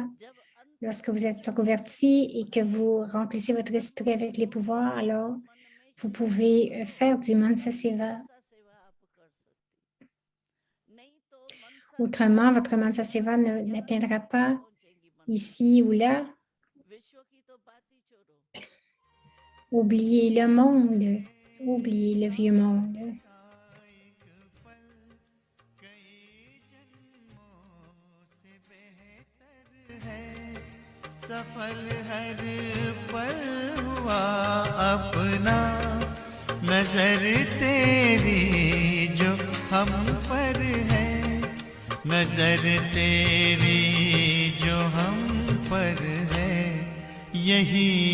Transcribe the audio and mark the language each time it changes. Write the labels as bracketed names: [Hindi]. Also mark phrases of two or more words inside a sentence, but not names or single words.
[French] Lorsque vous êtes introverti et que vous remplissez votre esprit avec les pouvoirs, alors vous pouvez faire du [Hindi] मनसा सेवा. [French] Autrement, votre [Hindi] मनसा सेवा [French] n'atteindra pas ici ou là. Oubliez le monde, oubliez le vieux monde. [Hindi] सफल हर पल हुआ अपना नजर तेरी जो हम पर है नजर तेरी जो हम पर है यही